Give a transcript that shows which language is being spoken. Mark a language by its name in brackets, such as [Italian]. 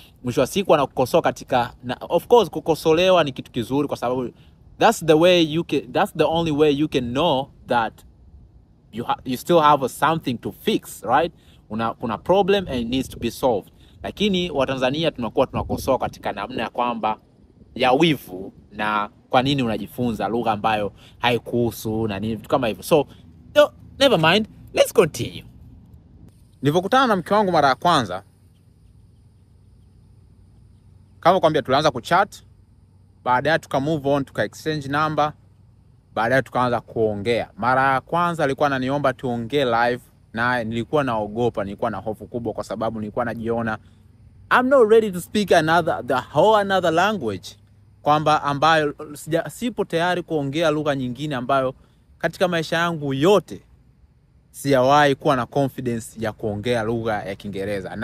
[Swahili] Mwisho wa siku wanakukosoa [English] of course [Swahili] kukosolewa ni kitu kizuri, kwa sababu [English] that's the only way you can know that you still have something to fix, right? [Swahili] Kuna problem [English] and it needs to be solved. [Swahili] Lakini Watanzania tunakuwa tunakosoa katika namna ya kwamba ya wivu, na kwa nini unajifunza lugha ambayo haikuhusu na nini, vitu kama hivyo. [English] So never mind, let's continue. [Swahili] Nilipokutana na mke wangu mara ya kwanza, kama kwambia, tulianza kuchat, baadaye tuka move on, tuka exchange number, baadaye tukaanza kuongea. Mara ya kwanza alikuwa ananiomba tuongee live, na nilikuwa naogopa, nilikuwa na hofu kubwa, kwa sababu nilikuwa najiona [English] I'm not ready to speak another language, [Swahili] kwamba ambayo sipo tayari kuongea lugha nyingine ambayo katika maisha yangu yote sijawahi kuwa na confidence ya kuongea lugha ya Kiingereza.